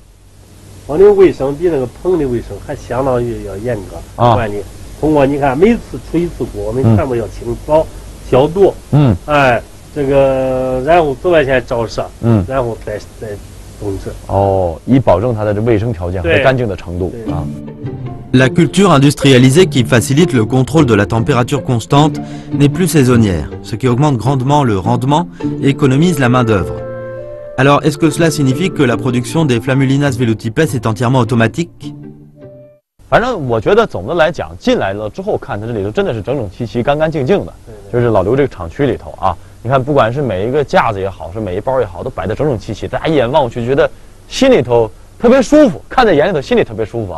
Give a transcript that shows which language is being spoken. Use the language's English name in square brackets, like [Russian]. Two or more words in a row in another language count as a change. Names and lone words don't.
[Chinese] 我的卫生比那个棚的卫生还相当于要严格管理。通过你看，每次出1次谷，我们全部要清扫、消毒，这个然后紫外线照射，然后再种植。哦，以保证它的这卫生条件和干净的程度啊。 [French] La culture industrialisée qui facilite le contrôle de la température constante n'est plus saisonnière, ce qui augmente grandement le rendement et économise la main-d'œuvre. Alors, est-ce que cela signifie que la production des Flamulinas velutipes est entièrement automatique? [Chinese] 反正我觉得总的来讲，进来了之后看它这里头真的是整整齐齐、干干净净的。就是老刘这个厂区里头啊，你看不管是每一个架子也好，是每一包也好，都摆得整整齐齐，大家一眼望去觉得心里头特别舒服，看在眼里头心里特别舒服啊。